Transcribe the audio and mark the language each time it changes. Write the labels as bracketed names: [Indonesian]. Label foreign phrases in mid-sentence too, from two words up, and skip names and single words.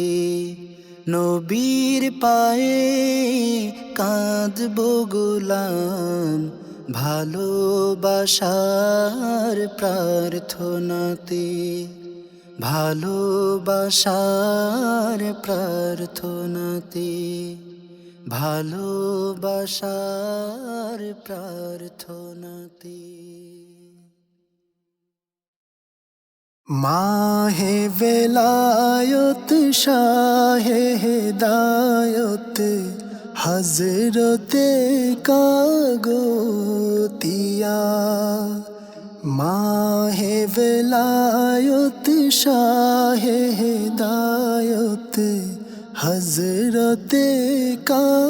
[Bangla] নবীর পায়ে কাঁদব গোলাম ভালোবাসার প্রার্থনাতে। ভালোবাসার প্রার্থনাতে। ভালোবাসার প্রার্থনাতে। [Urdu] ماہ ولایت شاہ ہدایت حضرت کا گوتیا، ماہ ولایت شاہ ہدایت حضرت کا